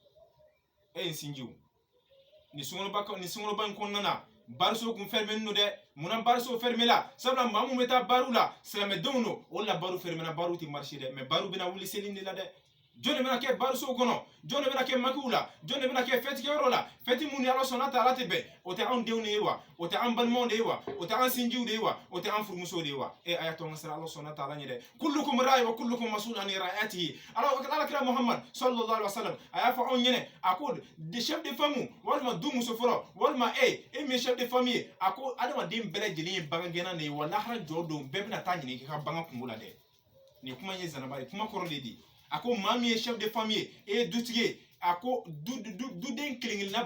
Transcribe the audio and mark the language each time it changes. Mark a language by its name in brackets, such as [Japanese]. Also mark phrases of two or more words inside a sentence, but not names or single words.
[Bambara] n sinjiw ni sunkaloba in kɔnɔna na bariso kun fermé no dɛ munna bariso fermé la sabula maa mun bɛ taa baaraw la silamɛdenw no o la baaraw fermé na baaraw tɛ marché dɛ mais baaraw bɛna wuli seli de la dɛ jɔn de bɛna kɛ barisow kɔnɔ jɔn de bɛna kɛ makiw la jɔn de bɛna kɛ fɛtikɛyɔrɔ la fɛti mun ni [Arabic] الله سبحانه وتعالى [Bambara] tɛ bɛn o tɛ anw denw de ye wa o tɛ an balimaw de ye wa o tɛ an sinjiw de ye wa o tɛ an furumusow de ye wa a y'a to an ka siran [Arabic] الله سبحانه وتعالى [Bambara] ɲɛ dɛ kullukum [Arabic] راع وكلكم مسؤول عن رعيته [Bambara] Alakira Muhammad [Arabic] صلى الله عليه وسلم [Bambara] a y'a fɔ anw ɲɛnɛ a ko [French] chef de famille [Bambara] walima du muso fɔlɔ walima e min ye [French] chef de famille [Bambara] ye a ko adamaden bɛɛ lajɛlen ye bagangɛnna de ye wa lahara jɔ don bɛɛ bɛna taa ɲini k'i ka bagan kungo la dɛ nin kuma ye zanaba ye kuma kɔrɔ de di a ko maa min ye [French] chef de famille [Bambara] ye e ye dutigi ye a ko duden kelen-kelenna